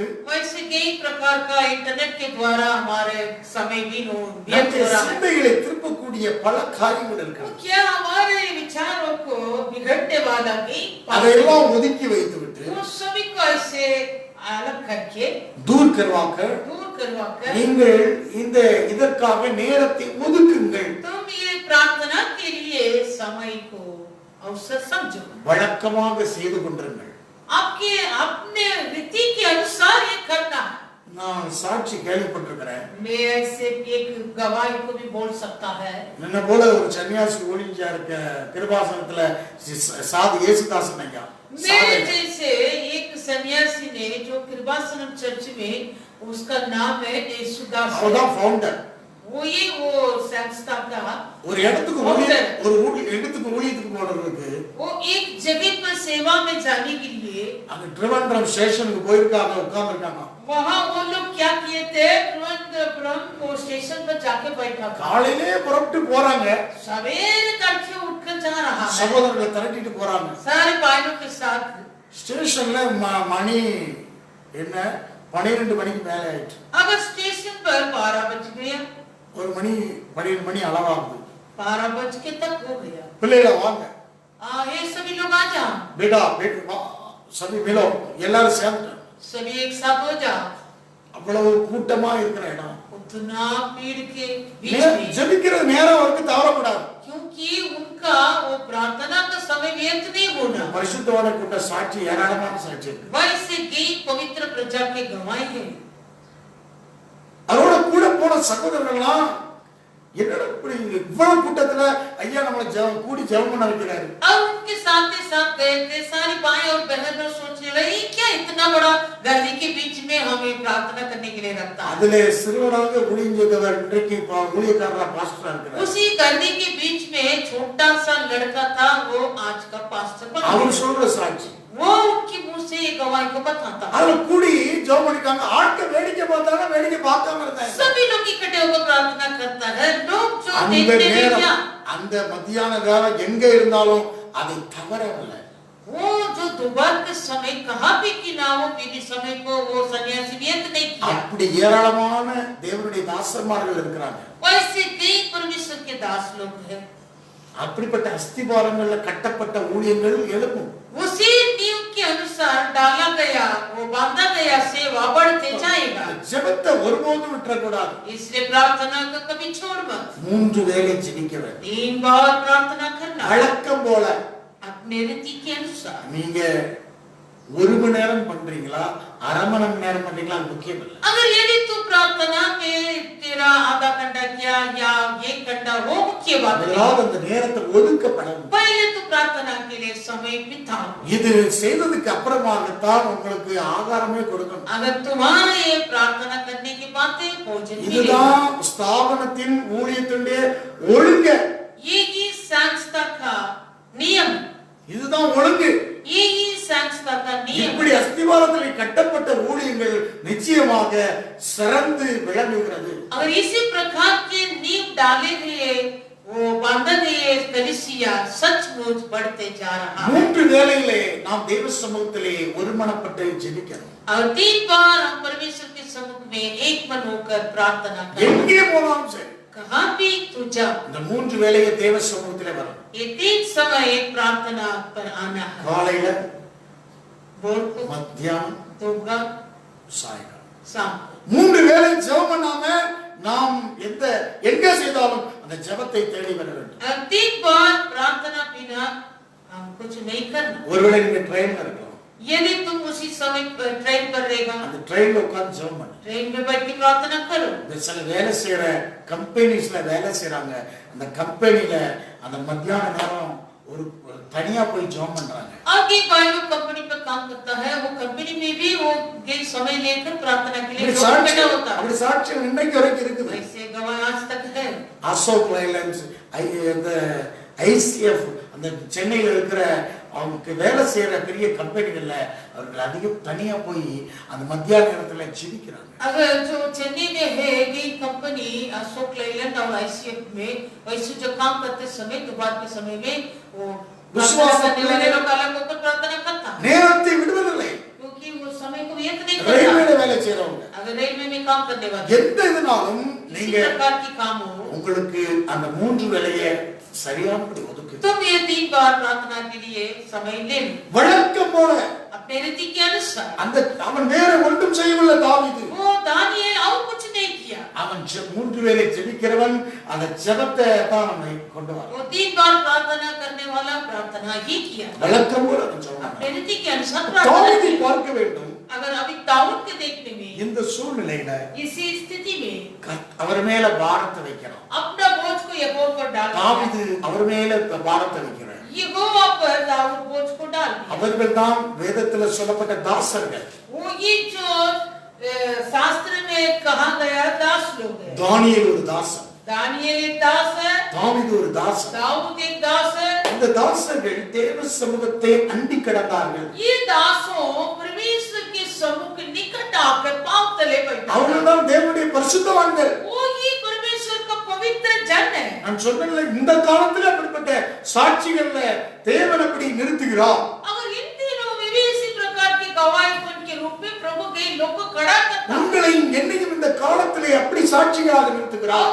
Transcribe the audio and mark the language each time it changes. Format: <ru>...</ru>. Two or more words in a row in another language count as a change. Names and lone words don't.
<hi>वैसे कई प्रकार का इंटरनेट के द्वारा हमारे समय भी व्यर्थ</hi> <ta>நம்முடைய</ta> <hi>हो रहा है।</hi> <ta>சிந்தைகளை திருப்பக்கூடிய பல காரியங்கள்</ta> <hi>तो</hi> <ta>இருக்கிறது.</ta> <hi>क्या हमारे विचारों को बिगड़ने वाला भी</hi> <ta>அதையெல்லாம் ஒதுக்கி வைத்துவிட்டு</ta> <hi>वो सभी को ऐसे अलग करके दूर करवाके दूर करवाकर</hi> <ta>நீங்கள் இந்த இதற்காக நேரத்தை ஒதுக்குங்கள்.</ta> <hi>तुम ये प्रार्थना के लिए समय को अवसर समझो।</hi> <ta>வழக்கமாக செய்து கொண்டிருங்கள்.</ta> <hi>आपके अपने रीति के अनुसार ये करना है।</hi> <ta>நான் சாட்சி கேள்விப்பட்டிருக்கிறேன்.</ta> <hi>मैं ऐसे एक गवाही को भी बोल सकता है।</hi> <ta>என்ன போல ஒரு சன்னியாசி ஓடிஞ்சா இருக்க கிருபாசனத்துல சாது இயேசுதாசன் ஐயா</ta> <hi>मेरे जैसे एक सन्यासी ने जो कृपासनम चर्च में उसका नाम है येसुदास,</hi> <ta>அவர்தான் ஃபவுண்டர்.</ta> <hi>वो संस्था का</hi> <ta>ஒரு இடத்துக்கு இடத்துக்கு ஊழியத்துக்கு போறதுக்கு</ta> <hi>वो एक जगह पर सेवा में जाने के लिए</hi> <ta>அங்க ட்ரிவாண்ட்ரம் ஸ்டேஷனுக்கு போயிருக்காங்க, உட்கார்ந்திருக்காங்க.</ta> <hi>वहां वो लोग क्या किए थे, त्रिवेंद्रपुरम वो स्टेशन पर जाके बैठा था।</hi> <ta>காலையிலே புறப்பட்டு போறாங்க,</ta> <hi>सवेरे तड़के उठकर जा रहा है,</hi> <ta>சகோதரர்களை திரட்டிட்டு போறாங்க.</ta> <hi>सारे भाइयों के साथ</hi> <ta>ஸ்டேஷன்ல மணி என்ன 12 மணிக்கு மேல ஆயிடுச்சு.</ta> <hi>अगर स्टेशन पर 12 बज गया,</hi> <ta>ஒரு மணி 12 மணி அளவாகுது.</ta> <hi>12 बज के तक हो गया।</hi> <ta>பிள்ளைகள வாங்க,</ta> <hi>ये सभी लोग आ जाओ, बेटा सभी मिलो,</hi> <ta>எல்லாரும் சேர்ந்து</ta> <hi>सभी एक साथ हो जाओ।</hi> <ta>அவ்வளவு கூட்டமா இருக்கிற இடம்,</ta> <hi>उतना भीड़ के बीच में</hi> <ta>ஜெபிக்கிற நேரம் வரைக்கும் தவறக்கூடாது.</ta> <hi>क्योंकि उनका वो प्रार्थना का समय व्यर्थ नहीं होना।</hi> <ta>பரிசுத்தவான கூட்ட சாட்சி, ஏராளமான சாட்சி இருக்கு.</ta> <hi>वैसे कई पवित्र प्रजा के गवाह हैं।</hi> <ta>அவரோட கூட போன சகோதரர்கள்லாம் என்னடா இப்படி இவ்வளவு கூட்டத்துல ஐயா நம்மள கூடி ஜெபம் பண்ண வைக்கிறாரு.</ta> <hi>अब उनके साथ गए थे सारी भाई और बहन, और सोचने लगे क्या इतना बड़ा गली के बीच में हमें प्रार्थना करने के लिए रखता है।</hi> <ta>அதுல சிறுவனாக ஊழியஞ்சவர் இன்றைக்கு ஊழியக்காரரா பாஸ்டரா இருக்கிறார்.</ta> <hi>उसी गली के बीच में छोटा सा लड़का था, वो आज का पास्टर बन गया।</hi> <ta>அவர் சொல்ற சாட்சி,</ta> <hi>वो उनके मुंह से गवाही को बताता है।</hi> <ta>அதுல கூடி ஜெபம் பண்ணிட்டாங்க. ஆட்கள் வேடிக்கை பார்த்தாங்க, வேடிக்கை பார்க்காம இருந்தாங்க.</ta> <hi>सभी लोग इकट्ठे होकर प्रार्थना करता है, लोग जो</hi> <ta>அந்த</ta> <hi>देखने</hi> <ta>நேரம்,</ta> <hi>नहीं गया,</hi> <ta>அந்த மத்தியான நேரம் எங்க இருந்தாலும் அதை தவறவில்லை.</ta> <hi>वो जो दोपहर के समय कहाँ भी कि ना हो, पीने समय को वो सन्यासी व्यर्थ नहीं किया।</hi> <ta>அப்படி ஏராளமான தேவனுடைய தாசமார்கள் இருக்கிறாங்க.</ta> <hi>वैसे कई परमेश्वर के दास लोग हैं।</hi> <ta>அப்படிப்பட்ட அஸ்திபாரங்கள்ல கட்டப்பட்ட ஊழியங்கள் எழுப்பும்.</ta> <hi>उसी नींव के अनुसार डाला गया, वो बांधा गया सेवा बढ़ते जाएगा।</hi> <ta>ஜெபத்தை ஒருபோதும் விட்டுறக்கூடாது.</ta> <hi>इसलिए प्रार्थना को कभी छोड़ मत।</hi> <ta>3 வேளை ஜெபிக்க வேண்டும்.</ta> <hi>3 बार प्रार्थना करना,</hi> <ta>வழக்கம் போல.</ta> <hi>अपने रीति के अनुसार।</hi> <ta>நீங்க 1 மணி நேரம் பண்றீங்களா, அரை மணி நேரம் பண்றீங்களா, அது முக்கியம் இல்லை.</ta> <hi>अगर यदि तू प्रार्थना में तेरा आधा घंटा किया या 1 घंटा, वो मुख्य बात नहीं।</hi> <ta>அந்த நேரத்தை ஒதுக்கப்படணும்.</ta> <hi>पहले तो प्रार्थना के लिए समय बिताओ।</hi> <ta>இது செய்ததுக்கு அப்புறமாகத்தான் உங்களுக்கு ஆகாரமே கொடுக்கணும்.</ta> <hi>अगर तुम्हारे ये प्रार्थना करने के बाद भोजन मिले,</hi> <ta>இதுதான் ஸ்தாபனத்தின் ஊழியத்தினுடைய ஒழுங்கு.</ta> <hi>ये ही संस्था का नियम,</hi> <ta>இதுதான் ஒழுங்கு.</ta> <hi>ये ही संस्था का नियम।</hi> <ta>இப்படி அஸ்திவாரத்தில் கட்டப்பட்ட ஊழியங்கள் நிச்சயமாக சிறந்து விளங்குகிறது.</ta> <hi>अगर इसी प्रकार के नींव डाले हुए वो बांधा हुए कलीसिया सचमुच बढ़ते जा रहा है।</hi> <ta>3 வேளையிலே நாம் தேவ சமூகத்திலே ஒருமனப்பட்டு ஜெபிக்கணும்.</ta> <hi>और 3 बार हम परमेश्वर के सम्मुख में एक मन होकर प्रार्थना करें।</hi> <ta>எங்கே போனாலும் சரி,</ta> <hi>कहां भी तू जा,</hi> <ta>இந்த 3 வேளையை தேவ சமூகத்திலே வரணும்.</ta> <hi>ये 3 समय प्रार्थना पर आना है।</hi> <ta>காலையில,</ta> <hi>भोर को,</hi> <ta>மத்தியானம்,</ta> <hi>दोपहर,</hi> <ta>சாயங்காலம்.</ta> <hi>शाम।</hi> <ta>3 வேளை ஜெபம் பண்ணாம நாம் எங்க செய்தாலும் அந்த ஜெபத்தை தேடி வர வேண்டும்.</ta> <hi>3 बार प्रार्थना बिना हम कुछ नहीं करना।</hi> <ta>ஒருவேளை நீங்க ட்ரெயின்ல இருக்கலாம்,</ta> <hi>यदि तुम उसी समय ट्रेन पर रहेगा,</hi> <ta>அந்த ட்ரெயின்ல உட்கார்ந்து ஜெபம் பண்ணு.</ta> <hi>ट्रेन में बैठ के प्रार्थना करो।</hi> <ta>இந்த சில வேலை செய்யற கம்பெனிஸ்ல வேலை செய்யறாங்க, அந்த கம்பெனில அந்த மத்தியான நேரம் ஒரு தனியா போய் ஜெபம் பண்றாங்க.</ta> <hi>आगे भाई लोग कंपनी पर काम करता है, वो कंपनी में भी वो समय लेकर प्रार्थना के लिए बैठा होता है।</hi> <ta>அப்படி சாட்சியம் இன்னைக்கு வரைக்கும் இருக்குது.</ta> <hi>ऐसे गवाह आज तक है।</hi> <ta>அசோக் லைலன்ஸ், அந்த ஐசிஎஃப், அந்த சென்னையில் இருக்கிற அவங்க வேலை செய்யற பெரிய கம்பெனிகள்ல அவர்கள் அதிகம் தனியா போய் அந்த மத்தியான நேரத்துல ஜெபிக்கிறாங்க.</ta> <hi>अगर जो चेन्नई में है ये कंपनी अशोक लेलैंड और आईसीएफ में वैसे जो काम करते समय दोपहर के समय में वो विश्वास करने वाले लोग अलग होकर प्रार्थना करता है,</hi> <ta>நேரத்தை விடுவதில்லை.</ta> <hi>क्योंकि वो समय को व्यर्थ नहीं</hi> <ta>ரயில்வேல</ta> <hi>करता।</hi> <ta>வேலை செய்யறவங்க</ta> <hi>अगर रेलवे में काम करने वाले</hi> <ta>எந்த இதுனாலும்</ta> <hi>किसी</hi> <ta>நீங்க</ta> <hi>प्रकार की काम हो,</hi> <ta>உங்களுக்கு அந்த 3 வேளையை சரியானபடி ஒதுக்கு.</ta> <hi>तुम ये 3 बार प्रार्थना के लिए समय ले लो</hi> <ta>வழக்கம் போல.</ta> <hi>अपने रीति के अनुसार।</hi> <ta>அந்த அவன் வேற ஒன்றும் செய்யவில்லை தாவீது.</ta> <hi>वो दानियेल और कुछ नहीं किया,</hi> <ta>அவன் 3 வேளை ஜெபிக்கிறவன், அந்த ஜெபத்தை தான் அவனை கொண்டு வரான்.</ta> <hi>वो 3 बार प्रार्थना करने वाला प्रार्थना ही किया,</hi> <ta>வழக்கம் போல அவன் ஜெபம்</ta> <hi>अपने</hi> <ta>பண்ணான்.</ta> <hi>रीति के अनुसार प्रार्थना</hi> <ta>தாவீதை</ta> <hi>की।</hi> <ta>பார்க்க வேண்டும்.</ta> <hi>अगर अभी दाऊद के देखने में</hi> <ta>இந்த சூழ்நிலையில</ta> <hi>इसी स्थिति में</hi> <ta>அவர் மேல பாரத்தை வைக்கிறான்.</ta> <hi>अपना बोझ को यहोवा पर डालना,</hi> <ta>தாவீது அவர் மேல பாரத்தை வைக்கிறான்.</ta> <hi>यहोवा पर दाऊद बोझ को डाल दिया।</hi> <ta>அவர்கள் தான் வேதத்தில் சொல்லப்பட்ட தாசர்கள்.</ta> <hi>वो ये जो शास्त्र में कहा गया दास लोग हैं।</hi> <ta>தானியேல் ஒரு தாசன்,</ta> <hi>दानियेल एक दास है,</hi> <ta>தாவீது ஒரு தாசன்.</ta> <hi>दाऊद एक दास है।</hi> <ta>இந்த தாசர்கள் தேவ சமூகத்தை அண்டி கிடந்தார்கள்.</ta> <hi>ये दासों परमेश्वर के सम्मुख निकट आकर पांव तले बैठे।</hi> <ta>அவர்கள்தான் தேவனுடைய பரிசுத்தவான்கள்.</ta> <hi>वो ही परमेश्वर का पवित्र जन है।</hi> <ta>நான் சொன்னேன்ல, இந்த காலத்துல அப்படிப்பட்ட சாட்சிகள்ல தேவன் அப்படி நிறுத்துகிறார்.</ta> <hi>अगर इन दिनों में भी इसी प्रकार की गवाहीपन के रूप में प्रभु के लोग को खड़ा करता है,</hi> <ta>உங்களையும் என்னையும் இந்த காலத்திலே அப்படி சாட்சிகளாக நிறுத்துகிறார்.</ta>